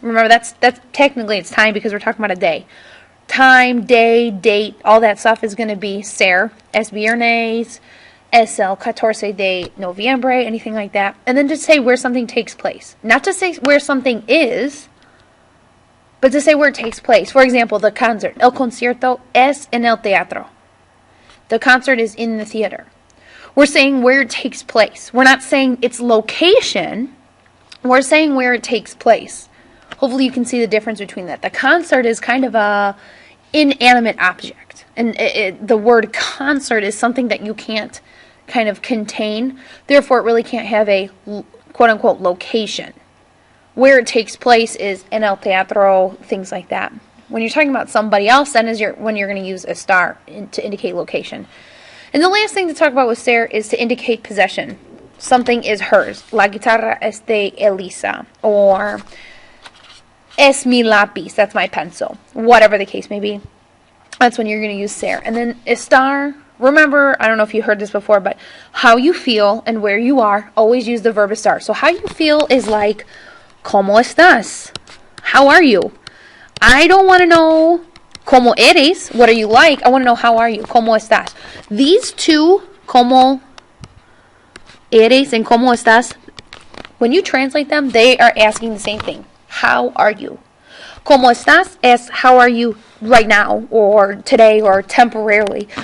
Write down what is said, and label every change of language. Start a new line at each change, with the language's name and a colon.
English: Remember, that's technically it's time because we're talking about a day. Time, day, date, all that stuff is going to be ser.
Spanish: Es viernes, es el 14 de noviembre,
English: anything like that. And then just say where something takes place. Not to say where something is, but to say where it takes place. For example, the concert.
Spanish: El concierto es en el teatro.
English: The concert is in the theater. We're saying where it takes place. We're not saying its location. We're saying where it takes place. Hopefully you can see the difference between that. The concert is kind of a inanimate object. And the word concert is something that you can't kind of contain. Therefore, it really can't have a quote-unquote location. Where it takes place is
Spanish: en el teatro,
English: things like that. When you're talking about somebody else, then when you're going to use estar to indicate location. And the last thing to talk about with ser is to indicate possession. Something is hers.
Spanish: La guitarra es de Elisa.
English: Or
Spanish: es mi lápiz.
English: That's my pencil. Whatever the case may be. That's when you're going to use ser. And then estar, remember, I don't know if you heard this before, but how you feel and where you are, always use the verb estar. So how you feel is like,
Spanish: ¿Cómo estás?
English: How are you? I don't want to know
Spanish: ¿Cómo eres?
English: What are you like? I want to know how are you?
Spanish: ¿Cómo estás?
English: These two,
Spanish: ¿Cómo eres and ¿Cómo estás?
English: When you translate them, they are asking the same thing. How are you?
Spanish: ¿Cómo estás? Es
English: how are you right now or today or temporarily.